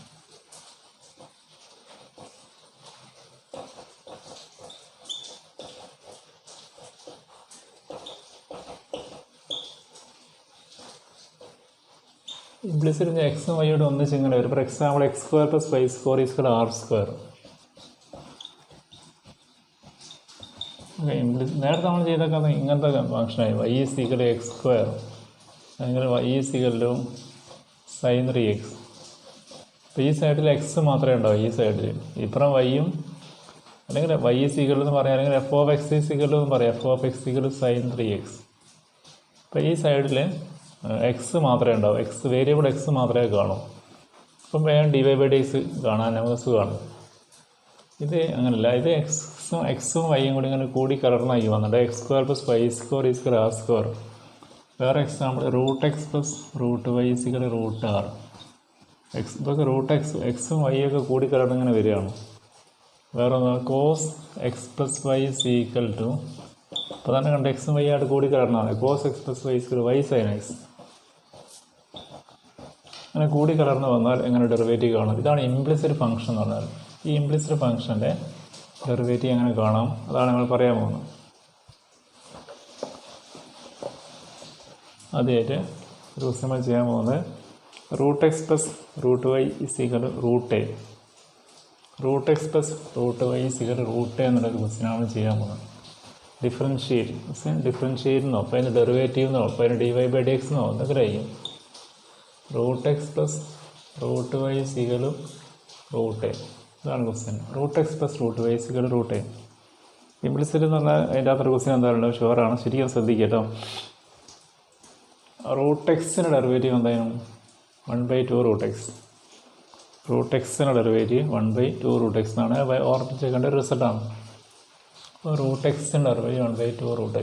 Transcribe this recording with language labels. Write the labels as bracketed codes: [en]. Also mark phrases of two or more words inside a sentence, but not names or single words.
[ml] ഇംപ്ലിസിറ്റ് എക്സും വൈയോട് ഒന്നിച്ച് ഇങ്ങനെ വരും. [en] for example x² + y² = r². [ml] നേരത്തെ നമ്മൾ ചെയ്തൊക്കെ ഇങ്ങനത്തെ ഫങ്ഷനായി. [en] y is equal to x², [ml] അല്ലെങ്കിൽ [en] y is equal to sin 3x. [ml] അപ്പോൾ ഈ സൈഡിൽ എക്സ് മാത്രമേ ഉണ്ടാവും, ഈ സൈഡിൽ. ഇപ്പുറം വൈയും, അല്ലെങ്കിൽ [en] y is equal to [ml] എന്ന് പറയാം, അല്ലെങ്കിൽ [en] f(x) is equal to [ml] എന്ന് പറയാം, [en] f(x) equal to sin 3x. [ml] അപ്പോൾ ഈ സൈഡിൽ എക്സ് മാത്രമേ ഉണ്ടാവും, [en] variable x [ml] മാത്രമേ കാണൂ. അപ്പം വേഗം dy/dx കാണാൻ നമുക്ക് സുഖമാണ്. ഇത് അങ്ങനെയല്ല, ഇത് എക്സും വൈയും കൂടി ഇങ്ങനെ കൂടി കലർന്നായി വന്നിട്ട് x² + y² = r². വേറെ എക്സാമ്പിൾ √x + √y = √r. ഇതൊക്കെ എക്സും വൈയും ഒക്കെ കൂടി കലർന്ന് ഇങ്ങനെ വരികയാണ്. വേറെ ഒന്ന് cos x + y = അപ്പോൾ തന്നെ കണ്ട് എക്സും വൈ ആയിട്ട് കൂടി കലർന്നാണ് cos x + y = y sin x. അങ്ങനെ കൂടി കലർന്ന് വന്നാൽ എങ്ങനെ ഡെറിവേറ്റീവ് കാണും? ഇതാണ് [en] implicit function [ml] എന്ന് പറഞ്ഞാൽ. ഈ [en] implicit function's [ml] ഡെറിവേറ്റീവ് എങ്ങനെ കാണാം, അതാണ് നമ്മൾ പറയാൻ പോകുന്നത്. ആദ്യമായിട്ട് ഒരു ക്വസ്റ്റ്യൻ നമ്മൾ ചെയ്യാൻ പോകുന്നത് √x + √y = √a. √x + √y = √a എന്നുള്ളൊരു ക്വസ്റ്റ്യനാണ് ചെയ്യാൻ പോകുന്നത്. ഡിഫറൻഷിയേറ്റ് എന്നോ, അപ്പോൾ അതിൻ്റെ ഡെറിവേറ്റീവ് എന്നോ, അപ്പോൾ അതിന് dy/dx എന്നോ എന്തൊക്കെ ആയിരിക്കും. √x + √y = √a. ഇതാണ് ക്വസ്റ്റ്യൻ. √x + √y = √a. ഇംപ്ലിസിറ്റ് എന്ന് പറഞ്ഞാൽ അതിൻ്റെ അകത്തൊരു ക്വസ്റ്റ്യൻ എന്തായാലും ഷുവറാണ്, ശരിക്കും ശ്രദ്ധിക്കുക കേട്ടോ. √x-ൻ്റെ ഡെറിവേറ്റീവ് എന്തായാലും 1/2 √x. √x-ൻ്റെ ഡെറിവേറ്റീവ് 1/2 √x എന്നാണ് ഓർമ്മിച്ചേക്കേണ്ട ഒരു റിസൾട്ടാണ്. അപ്പോൾ √x-ൻ്റെ ഡെറിവേറ്റീവ് 1/2 √x.